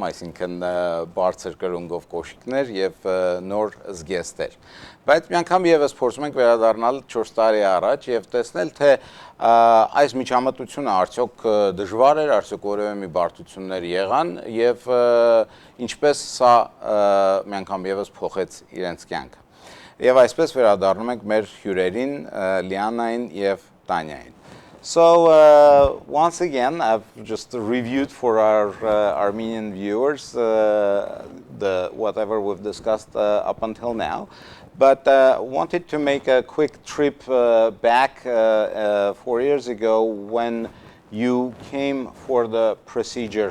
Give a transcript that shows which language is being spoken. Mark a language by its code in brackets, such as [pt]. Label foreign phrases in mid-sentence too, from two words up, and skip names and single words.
[hy] այսինքն բարձր կրունգով կոշիկներ եւ նոր զգեստեր։ Բայց մի անգամ եւս փորձում ենք վերադառնալ 4 տարի առաջ եւ տեսնել, թե այս միջամտությունը արդյոք դժվար էր, արդյոք որևէ մի բարդություններ եղան եւ ինչպես սա մի անգամ եւս փոխեց իրենց կյանքը։ Եվ այսպես վերադառնում ենք մեր հյուրերին Լիանային եւ Տանյային. [en] So once again, I've just reviewed for our Armenian viewers the whatever we've discussed up until now, but wanted to make a quick trip back 4 years ago when you came for the procedure.